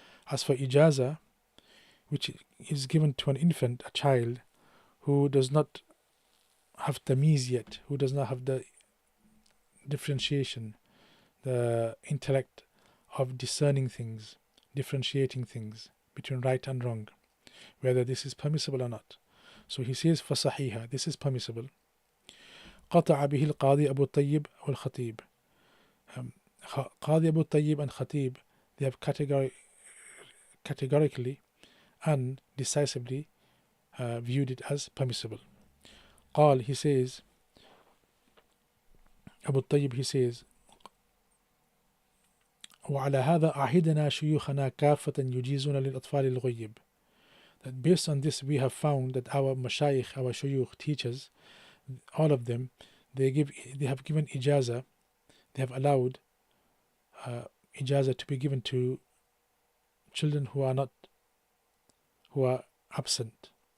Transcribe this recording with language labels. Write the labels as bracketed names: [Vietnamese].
[English] As for ijaza, which is given to an infant, a child, who does not have tamyiz yet, who does not have the differentiation, the intellect of discerning things, differentiating things between right and wrong, whether this is permissible or not. So he says, [Arabic] فَصَحِيحًا, [English] this is permissible. [Arabic] قطع به القاضي أبو الطيب والخطيب. [English] Qadi Abu Tayyib and Khatib, they have categorically and decisively viewed it as permissible. [Arabic] قال, [English] he says, Abu Tayyib, he says, [Arabic] وعلى هذا أعهدنا شيوخنا كافة يجيزون للأطفال الغيب. [English] That based on this we have found that our mashayikh, our shuyukh, teachers, all of them, they have given ijaza, they have allowed ijaza to be given to children who are absent.